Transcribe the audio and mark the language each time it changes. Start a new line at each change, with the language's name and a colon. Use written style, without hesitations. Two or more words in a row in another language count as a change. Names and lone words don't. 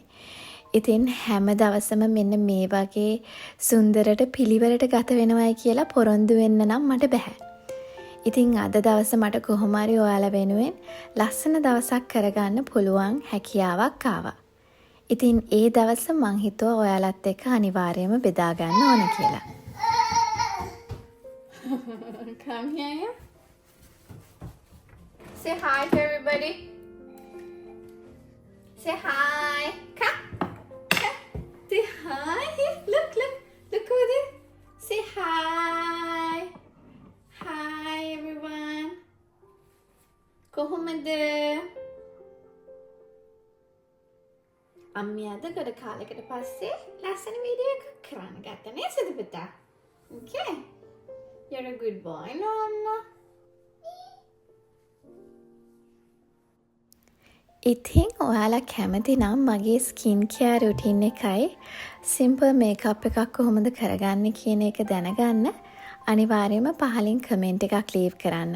Sinhala: ඉතින් හැම දවසම මෙන්න මේ වගේ සුන්දරට පිළිවෙලට ගත වෙනවයි කියලා පොරොන්දු වෙන්න නම් මට බෑ. ඉතින් අද දවස මට කොහොම හරි ඔයාලා වෙනුවෙන් ලස්සන දවසක් කරගන්න පුළුවන් හැකියාවක් ආවා. ඉතින් ඒ දවස මං හිතුවා ඔයාලත් එක්ක අනිවාර්යයෙන්ම බෙදා ගන්න ඕන කියලා.
English: Come here. Say hi to everybody. Say hi. Come. Say hi. Here, look over there. Say hi. Hi everyone.
Sinhala: කොහොමද? අම්මි අද ගොඩ කාලෙකට පස්සේ ලස්සන වීඩියෝ එකක් කරන්න ගත්තා නේ සුදු පුතා.
English: Okay. You're a good boy, Nonna.
Sinhala: ඉතින් ඔයාලා කැමති නම් මගේ
English: skin care routine
Sinhala: එකයි
English: simple makeup
Sinhala: එකක් කොහොමද කරගන්නේ කියන එක දැනගන්න අනිවාර්යයෙන්ම පහලින් කමෙන්ට් එකක් ලීව් කරන්න.